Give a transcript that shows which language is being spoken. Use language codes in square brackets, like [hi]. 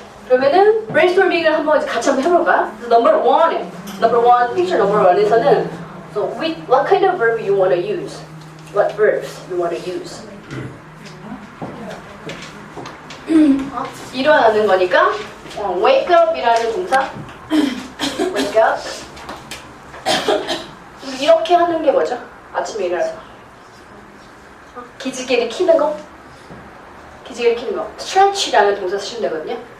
[ko] 그러면은 브레인스토밍을 한번 같이 한번 해볼까요? [en] Number 1, picture number 1에서는 so what kind of verb you want to use? What verbs you want to use? [ko] 일어나는 거니까 wake up이라는 동사 wake up 이렇게 하는 게 뭐죠? 아침에 일어나서 기지개를 키는 거? 기지개를 키는 거 stretch라는 동사 쓰시면 되거든요.